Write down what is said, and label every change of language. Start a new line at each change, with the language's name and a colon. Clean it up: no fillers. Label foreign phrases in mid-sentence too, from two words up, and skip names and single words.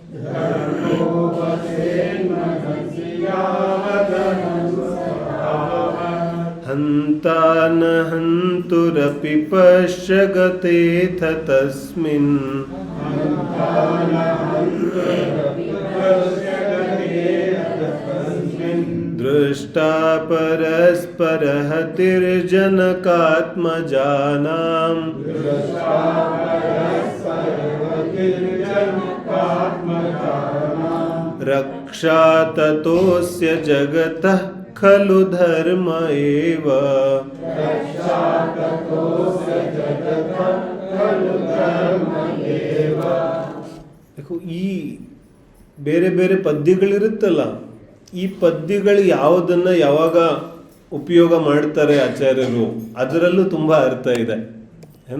Sanskrit: ಹಂತಾನ ಹಂತುರಪಿ ಪಶ್ಯಗತೇಥ ತಸ್ಮಿನ್ ದೃಷ್ಟಾ ಪರಸ್ಪರ ಹತಿರ್ಜನಕಾತ್ಮಜಾನಾಂ ರಕ್ಷಾ ತತೋಸ್ಯ ಜಗತಃ ಖಲು ಧರ್ಮ ಏವ.
Kannada: ಈ ಬೇರೆ ಬೇರೆ ಪದ್ಯಗಳಿರುತ್ತಲ್ಲ, ಈ ಪದ್ಯಗಳು ಯಾವುದನ್ನ ಯಾವಾಗ ಉಪಯೋಗ ಮಾಡ್ತಾರೆ ಆಚಾರ್ಯರು, ಅದರಲ್ಲೂ ತುಂಬ ಅರ್ಥ ಇದೆ ಏನ.